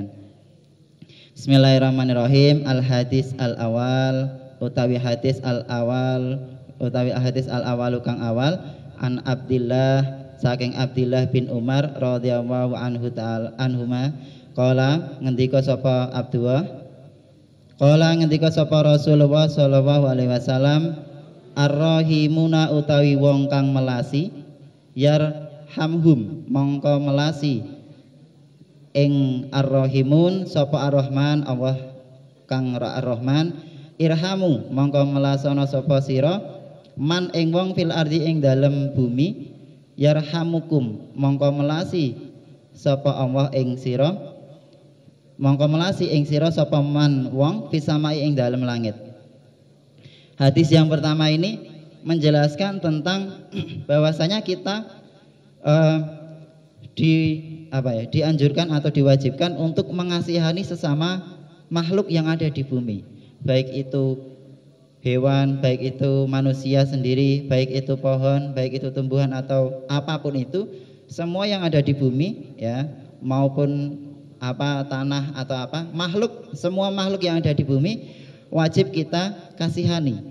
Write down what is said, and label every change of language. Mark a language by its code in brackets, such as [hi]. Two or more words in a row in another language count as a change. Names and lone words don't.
[ar] بسم الله الرحمن الرحيم. الحديث الأول utawi حديث الأول utawi حديث الأول [jv] kang awal [ar] عن عبد الله saking عبد الله بن عمر رضي الله عنه تعالى عنهما قال [jv] ngendika sapa [ar] عبد الله قال [jv] ngendika sapa [ar] رسول الله صلى الله عليه وسلم الراحمون utawi [jv] wong kang melasi yarhamhum mongko melasi ing ar-rahimun sapa ar-rahman Allah kang ar-rahman, irhamu mongko melasana sapa sira man ing wong [ar] في الأرض [jv] ing dalem bumi, yarhamukum mongko melasi sapa Allah ing sira mongko melasi ing sira sapa man wong fisamai ing dalem langit. [id] Hadis yang pertama ini menjelaskan tentang bahwasanya kita dianjurkan atau diwajibkan untuk mengasihani sesama makhluk yang ada di bumi, baik itu hewan, baik itu manusia sendiri, baik itu pohon, baik itu tumbuhan atau apapun itu, semua yang ada di bumi ya, maupun tanah atau makhluk, semua makhluk yang ada di bumi wajib kita kasihani.